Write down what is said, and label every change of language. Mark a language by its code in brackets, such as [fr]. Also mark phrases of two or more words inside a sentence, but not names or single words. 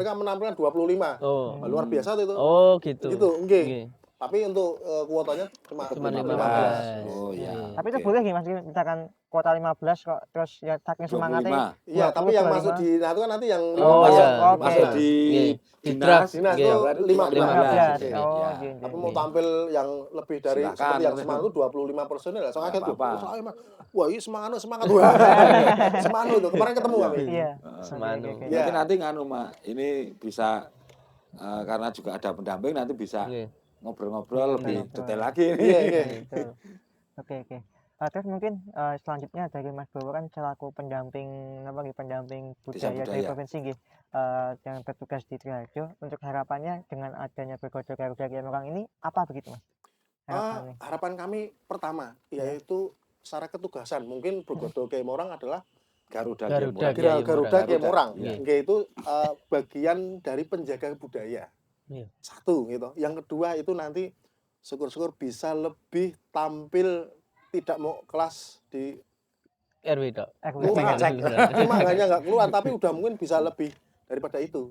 [id] mereka menampilkan 25. Oh. Luar biasa tuh itu. Oh, gitu. Gitu, nggih. Nggih. Tapi untuk kuotanya cuma Cuma 15. Oh, ya. Iya. Tapi itu Oke. boleh nggih Mas misalkan kuota 15 kok terus ya saking 25. semangatnya. Iya, 20, tapi yang 25. masuk di nah itu kan nanti yang Oh, 15. iya. Oke. Masuk di Nggih. Di dinas. draft. Dinas Nggih. tuh Berarti 15. 15. Iya. Oh, Iya. nggih, Tapi nggih. mau tampil yang lebih dari Silakan. seperti yang Semanu itu 25 personil lah. Soalnya Nggak tuh, apa-apa. soalnya Mas, wah ini semangat wah. Semanu tuh kemarin ketemu kami. Iya. Semanu. Oke, oke, oke. Iya. Mungkin nanti nganu, Mak. Ini bisa karena juga ada pendamping nanti bisa Nggih. ngobrol-ngobrol lebih Ngobrol. detail lagi ini. Iya, iya. Betul. Oke, oke. Terus mungkin selanjutnya dari Mas Bowo kan selaku pendamping pendamping Desa budaya dari budaya. provinsi nggih, yang bertugas di Triharjo, untuk harapannya dengan adanya Bergodo Garuda Kiai Orang ini apa begitu Mas? Harapannya. Harapan kami pertama yaitu secara ketugasan mungkin Bergodo Kiai Morang adalah Garuda Garuda Kiai Morang. Garuda Kiai Morang. Iya. Yaitu bagian dari penjaga budaya. Iya. Satu gitu. Yang kedua itu nanti syukur-syukur bisa lebih tampil tidak mau kelas di RW Dok. Kelurahan. Cuma hanya nggak keluar tapi udah mungkin bisa lebih daripada itu.